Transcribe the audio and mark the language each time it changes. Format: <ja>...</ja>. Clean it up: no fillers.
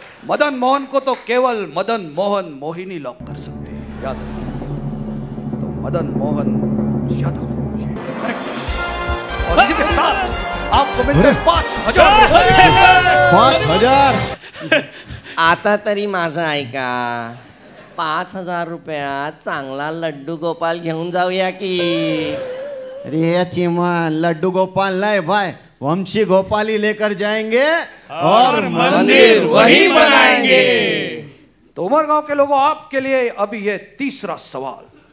<hi>मदन मोहन को तो केवल मदन मोहन मोहिनी लॉक कर सकते हैं, याद रखिए। तो मदन मोहन यादव ये करेक्ट। और इसी के साथ आपको मिलते हैं 5,000। 5,000।</hi> <mr>आता तरी माझं ऐका, 5,000 रुपयात चांगला लड्डू गोपाल घेऊन जाऊया की?</mr> <hi>अरे चिमन, लड्डू गोपाल नहीं भाई, वंशी गोपाल ही लेकर जाएंगे और मंदिर वही बनाएंगे। तो उमर गांव के लोगों, आपके लिए अभी ये तीसरा सवाल।</hi>